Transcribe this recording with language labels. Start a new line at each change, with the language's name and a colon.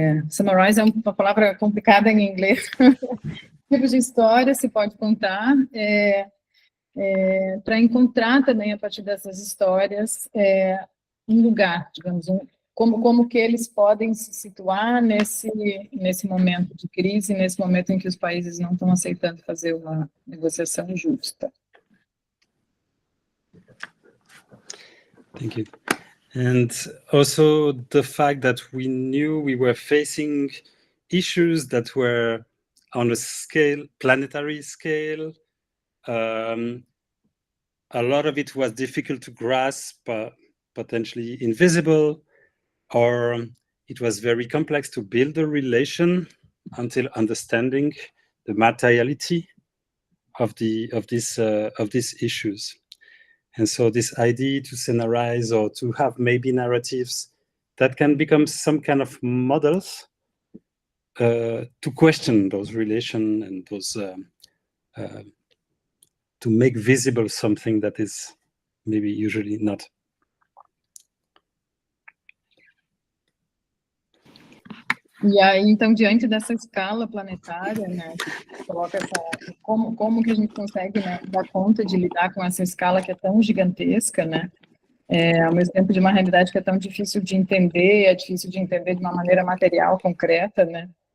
Portuguese: summarize é uma palavra complicada em inglês, que tipo de história se pode contar, para encontrar também, a partir dessas histórias, um lugar, digamos, como que eles podem se situar nesse momento de crise, nesse momento em que os países não estão aceitando fazer uma negociação justa.
English: Thank you. And also the fact that we knew we were facing issues that were on a scale, planetary scale. A lot of it was difficult to grasp, potentially invisible, or it was very complex to build a relation until understanding the materiality of these issues. And so this idea to scenarize or to have maybe narratives that can become some kind of models to question those relations and those to make visible something that is maybe usually not.
Portuguese: E aí, então, diante dessa escala planetária, né, que coloca como que a gente consegue, né, dar conta de lidar com essa escala que é tão gigantesca, né, ao mesmo tempo de uma realidade que é tão difícil de entender, é difícil de entender de uma maneira material, concreta, né.